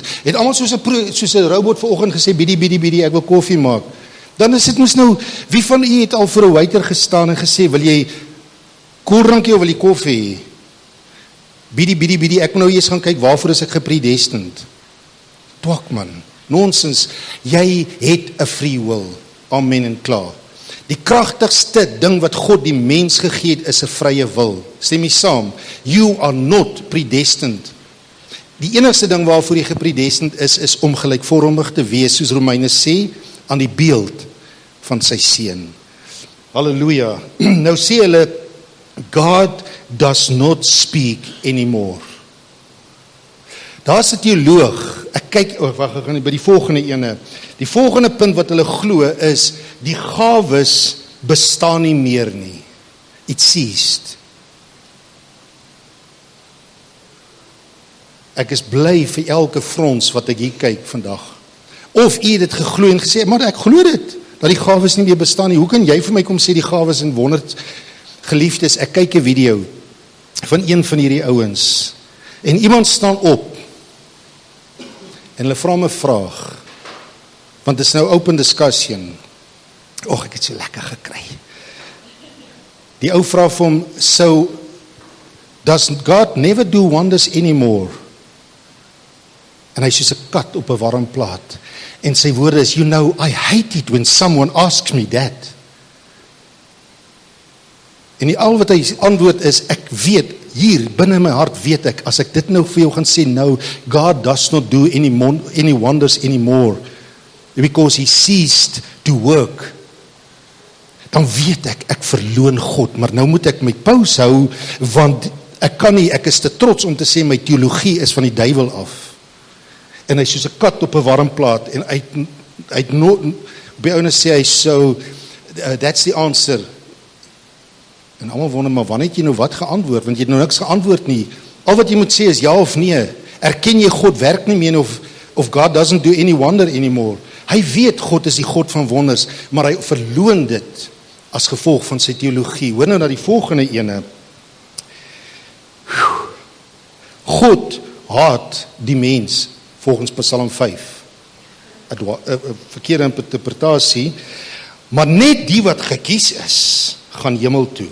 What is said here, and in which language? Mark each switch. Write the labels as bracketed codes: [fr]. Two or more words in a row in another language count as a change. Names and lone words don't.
[af] Het almal soos 'n robot vanoggend gesê, bietjie, ek wil koffie maak. Dan is dit mos nou, wie van u het al vir 'n waiter gestaan en gesê, wil jy koeldrankie of wil jy koffie? Bietjie, ek moet nou eers gaan kyk, waarvoor is ek gepredestined? Twak man, nonsens, jy het 'n [en] free will, [af] amen en klaar. Die kragtigste ding wat God die mens gegee het, is 'n vrye wil. Stem jy saam? [en] You are not predestined. [af] Die enigste ding waarvoor jy gepredestined is om gelykvormig te wees, soos Romeine sê, aan die beeld van sy seun. Halleluja. Nou sê hulle, [en] God does not speak anymore. [af] Daar's 'n teoloog, ek kyk, wag, ek gaan by die volgende ene. Die volgende punt wat hulle glo is, die gawes bestaan nie meer nie. [en] It ceased. [af] Ek is bly vir elke frons wat ek hier kyk vandag. Of u dit geglo en gesê, maar ek glo dit, dat die gawes nie meer bestaan nie. Hoe kan jy vir my kom sê die gawes en wonders? Geliefdes, ek kyk 'n video van een van hierdie ouens en iemand staan op en hulle vra 'n vraag, want dit is nou [en] open discussion. [af] Ek het so lekker gekry. Die ou vra vir hom, [en] so does God never do wonders anymore? [af] En hy soos 'n kat op 'n warm plaat. En sy woorde is, [en] I hate it when someone asks me that. [af] En al wat hy antwoord is, ek weet, hier binne in my hart weet ek, as ek dit nou vir jou gaan sê, [en] no, God does not do any wonders anymore, because he ceased to work. [af] Dan weet ek verloon God, maar nou moet ek my pause hou, want ek kan nie, ek is te trots om te sê, my teologie is van die duiwel af. En hy is soos 'n kat op 'n warm plaat, en hy by ouene sê hy, [en] so, that's the answer. [af] En almal wonder, maar wanneer het jy nou wat geantwoord? Want jy het nou niks geantwoord nie. Al wat jy moet sê is ja of nee. Erken jy God werk nie meer, [en] of God doesn't do any wonder anymore. [af] Hy weet God is die God van wonders, maar hy verloon dit as gevolg van sy teologie. Hoor nou na die volgende ene. God haat die mens, volgens Psalm 5. 'n verkeerde interpretasie, maar net die wat gekies is, gaan hemel toe.